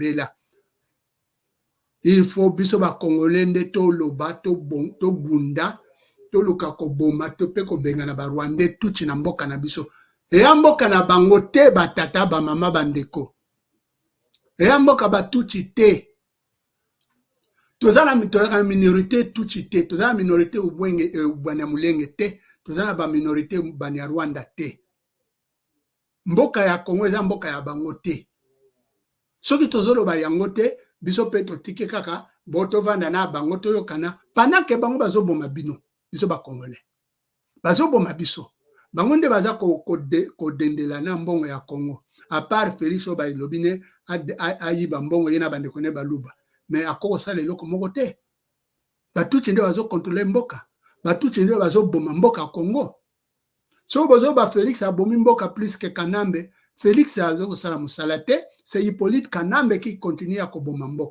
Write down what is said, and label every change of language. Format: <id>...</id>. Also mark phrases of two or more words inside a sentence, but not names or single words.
<fr>Il faut</fr> <ln>biso ba Congolais nde to loba to bunda to luka ko boma to pe ko benga na ba Rwandais Tutsi na mboka na biso. Eya mboka na bango te batata ba mama bandeko. Eya mboka ba Tutsi te. Tozana minorité Tutsi te, tozana minorité ubwenge bwana mulenge te, tozana ba minorité banya Rwanda te. Mboka ya Congo eza mboka ya bango te. Soki tozolo ba yango te, biso pe totike kaka boto vanda na bango toyokana</ln> <fr>pendant que</fr> <ln>bango bazoboma bino biso ba Congolais bazoboma biso bango nde baza ko dendela na mbongo ya Congo</ln> <fr>à part</fr> <ln>Félix oba ilobine ayiba mbongo yena bandeko ne baluba mais akoko sala eloko moko te batuti nde bazo contrôler mboka batuti nde bazoboma mboka Congo so bozoba Félix abomi mboka</ln> <fr>plus que</fr> <ln>Kanambe Félix azo kosala musala te,</ln> <fr>c'est Hippolyte Kanambe qui continue à</fr> <ln>koboma mboka.</ln>